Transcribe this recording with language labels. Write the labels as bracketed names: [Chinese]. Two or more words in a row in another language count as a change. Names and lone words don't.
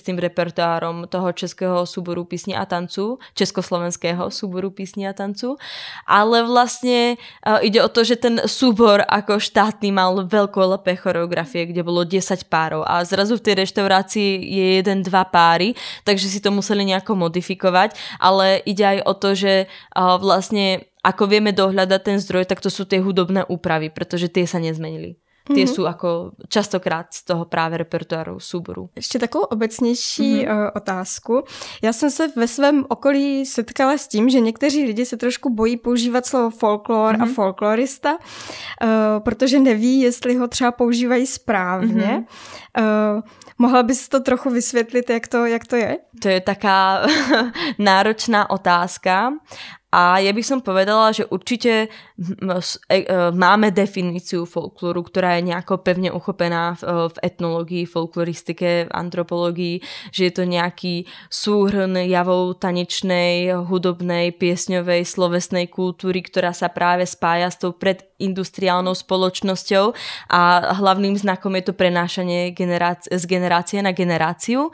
[Slovak] tým repertoárom toho českého súboru písni a tancu, československého súboru písni a tancu, ale vlastne ide o to, že ten súbor ako štátny mal veľkolepé choreografie, kde bolo 10 párov a zrazu v tej reštaurácii je 1-2 páry, takže si to museli nejako modifikovať, ale ide aj o to, že vlastne ako vieme dohľadať ten zdroj, tak to sú tie hudobné úpravy, pretože tie sa nezmenili. Tie sú ako častokrát z toho právě repertoáru súboru. [Czech] Ještě takovou obecnější otázku. Já jsem se ve svém okolí setkala s tím, že někteří lidi se trošku bojí používat slovo folklor a folklorista, protože neví, jestli ho třeba používají správně. Mohla bys to trochu vysvětlit, jak to je? [Slovak] To je taká náročná otázka. A ja by som povedala, že určite máme definíciu folklóru, ktorá je nejako pevne uchopená v etnológii, folkloristike, antropológii, že je to nejaký súhrn javov tanečnej, hudobnej, piesňovej, slovesnej kultúry, ktorá sa práve spája s tou predindustriálnou spoločnosťou a hlavným znakom je to prenášanie z generácie na generáciu.